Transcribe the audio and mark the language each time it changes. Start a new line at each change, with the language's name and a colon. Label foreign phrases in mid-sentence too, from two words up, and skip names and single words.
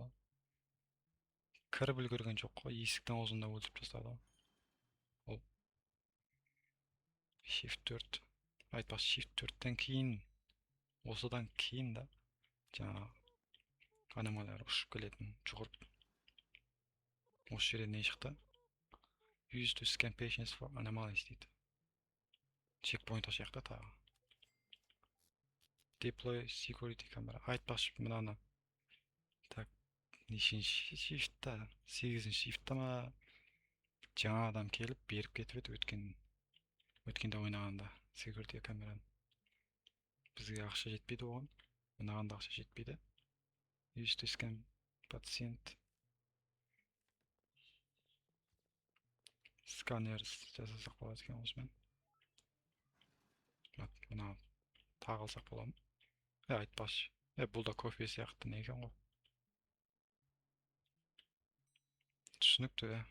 Kazakh: Кіріп үлгерген жоқ қой, есіктің аузында өлтіріп тастады. Ол Shift 4. Айтпақ Shift 4-тен кейін, осыдан кейін да жаңа аномалиялар ұшып келетін, жүгіріп. Осы жерде не шықты?
English: Use to scan patients for anomalies дейді.
Kazakh: Чекпоинт ашықта тағы.
English: Deploy security camera.
Kazakh: Айтпақшы мынаны. Так, нешінші шифтта? 8-ші шифтта ма? Жаңа адам келіп, беріп кетіп еді өткенде ойнағанда security камераны. Бізге ақша жетпейді оған. Ойнағанда ақша жетпейді.
English: Use to scan patient.
Kazakh: Сканер жасасақ болады екен осымен. Мына тағылсақ боламын. Айтпақшы. Бұл да кофе сияқты не екен ғой. Түсінікті.